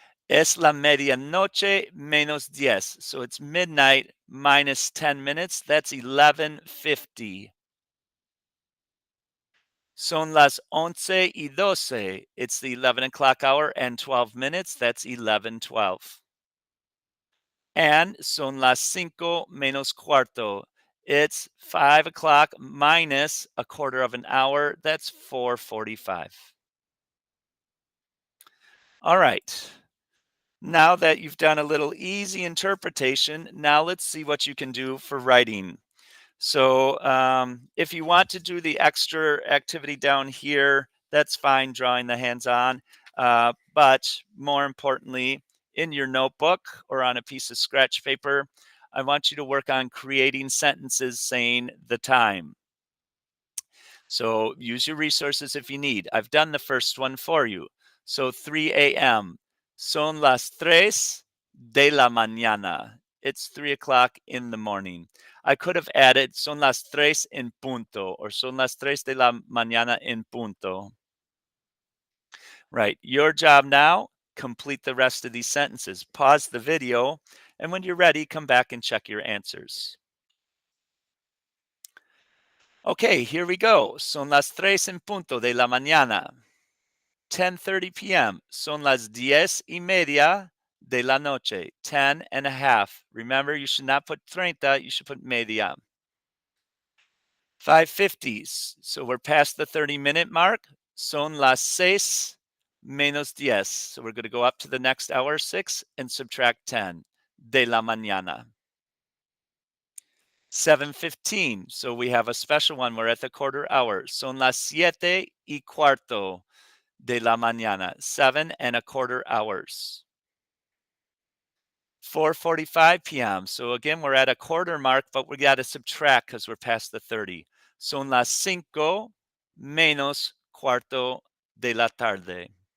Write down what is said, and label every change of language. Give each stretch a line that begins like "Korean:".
Spanish: Es la medianoche menos 10.
English: So it's midnight minus 10 minutes. That's 11:50.
Spanish: Son las 11:12.
English: It's the 11 o'clock hour and 12 minutes. That's 11:12.
Spanish: And son las 5 menos cuarto.
English: It's 5 o'clock minus a quarter of an hour. That's 4:45. All right. Now that you've done a little easy interpretation, now let's see what you can do for writing. So if you want to do the extra activity down here, that's fine, drawing the hands on. But more importantly, in your notebook or on a piece of scratch paper, I want you to work on creating sentences saying the time. So use your resources if you need. I've done the first one for you. So 3 a.m.
Spanish: Son las 3 de la mañana.
English: It's 3 o'clock in the morning. I could have added
Spanish: son las 3 en punto
English: or
Spanish: son las 3 de la mañana en punto.
English: Right. Your job now, complete the rest of these sentences. Pause the video, and when you're ready, come back and check your answers. Okay, here we go.
Spanish: Son las 3 en punto de la mañana. 10:30 p.m. Son las 10:30 de la noche.
English: 10.5. Remember, you should not put 30, you should put media. 5:50. So we're past the 30-minute mark.
Spanish: Son las 6 menos 10.
English: So we're going to go up to the next hour, 6, and subtract 10.
Spanish: De la mañana.
English: 7:15. So we have a special one. We're at the quarter hour.
Spanish: Son las 7:15 de la mañana.
English: 7.25 hours. 4:45 p.m. So again, we're at a quarter mark, but we got to subtract because we're past the 30.
Spanish: Son las 5 menos cuarto de la tarde.